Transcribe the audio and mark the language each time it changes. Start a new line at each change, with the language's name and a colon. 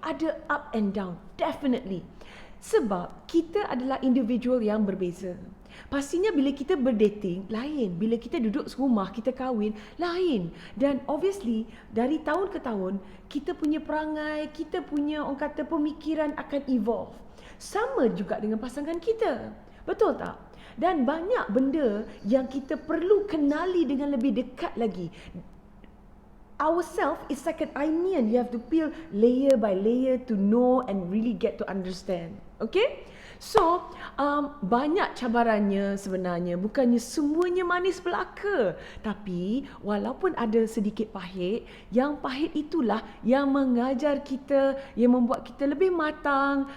Malay: Ada
English: up and down, definitely.
Malay: Sebab kita adalah individual yang berbeza. Pastinya bila kita berdating, lain. Bila kita duduk serumah, kita kahwin, lain. Dan obviously, dari tahun ke tahun, kita punya perangai, kita punya orang kata pemikiran akan evolve. Sama juga dengan pasangan kita. Betul tak? Dan banyak benda yang kita perlu kenali dengan lebih dekat lagi.
English: Ourself is like an onion. You have to peel layer by layer to know and really get to understand. Okay?
Malay: So, banyak cabarannya sebenarnya. Bukannya semuanya manis belaka. Tapi, walaupun ada sedikit pahit, yang pahit itulah yang mengajar kita, yang membuat kita lebih matang.